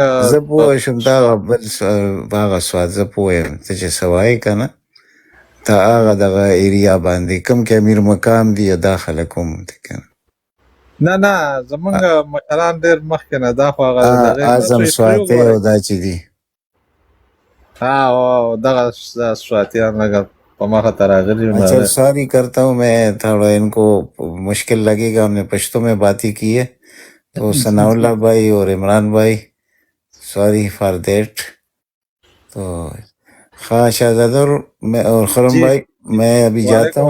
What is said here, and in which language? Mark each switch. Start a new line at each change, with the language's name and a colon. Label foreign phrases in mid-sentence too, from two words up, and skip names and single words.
Pashto: زه پوه شم تا بل هغه سوات، زه پوه یم ته چې څه وایې که نه، ته هغه دغه ایریا باندې کوم کې امیر مقام دي یا دا خلک هم دي که نه. نه زمونږ مشران ډېر مخکې نه، دا خو هغه اعظم سواتی او دا چې دي. او دغه سواتیان لږه په مخه ته راغلي.
Urdu: اچھا سوری کرتا ہوں میں، تھوڑا ان کو مشکل لگے گا، ہم نے پشتو میں باتیں کی ہے تو ثناء اللہ بھائی اور عمران بھائی،
English: sorry for that.
Urdu: تو خواہ شہزادہ اور خرم بھائی میں ابھی جاتا ہوں.